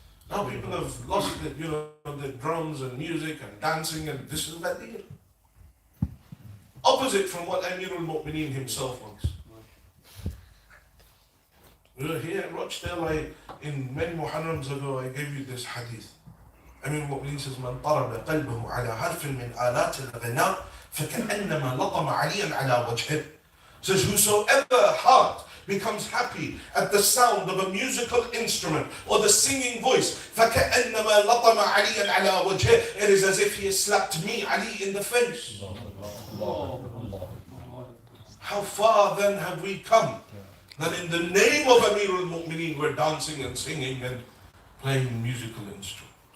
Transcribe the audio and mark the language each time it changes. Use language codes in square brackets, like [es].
[en] Now people have lost it, the drums and music and dancing, and this is Ghadeer. Opposite from what Amir al-Mu'mineen himself wants. Here at Rochdale, in many Muharrams ago, I gave you this hadith. [ar] Amir al-Mu'mineen [en] says, [ar] "Man طرب قلبه على حرف من آلات الغناء فكأنما لطم عليا على وجهه." [en] Says, whosoever heart becomes happy at the sound of a musical instrument or the singing voice, [ar] فَكَأَنَّمَا لَطَمَ عَلِيًّا عَلَى وَجْهِهِ, [en] it is as if he has slapped me, Ali, in the face. How far then have we come that in the name of Amir al-Mu'mineen we're dancing and singing and playing musical instruments?